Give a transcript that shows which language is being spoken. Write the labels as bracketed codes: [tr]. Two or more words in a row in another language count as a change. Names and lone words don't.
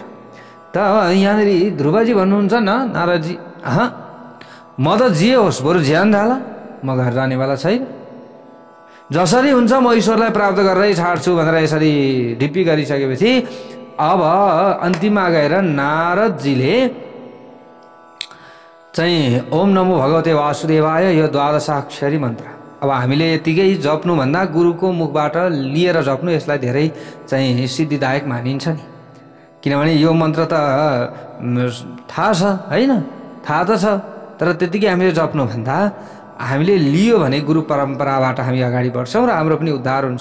[ne] त यहाँनिर ध्रुवजी भन्नुहुन्छ न, नारदजी म त जे होस् बरु ज्यान ढाला, म घर जानेवाला छैन। जसरी हुन्छ म ईश्वरलाई प्राप्त गरेरै छाड्छु भनेर यसरी ढिप्पी गरिसकेपछि अब अन्तिममा गएर नारदजीले चाहिँ [sa] ओम नमो भगवते वासुदेवाय [ne] यो 12 मन्त्र अब हामीले यतिकै जप्नुभन्दा गुरुको मुखबाट लिएर जप्नु यसलाई धेरै चाहिँ सिद्धिदायक मानिन्छ नि। किनभने यो मन्त्र त थाहा छ हैन, थाहा त छ, तर त्यतिकै हामीले जप्नुभन्दा हामीले लियो भने गुरु परम्पराबाट हामी अगाडि बढ्छौँ र हाम्रो पनि उद्धार हुन्छ।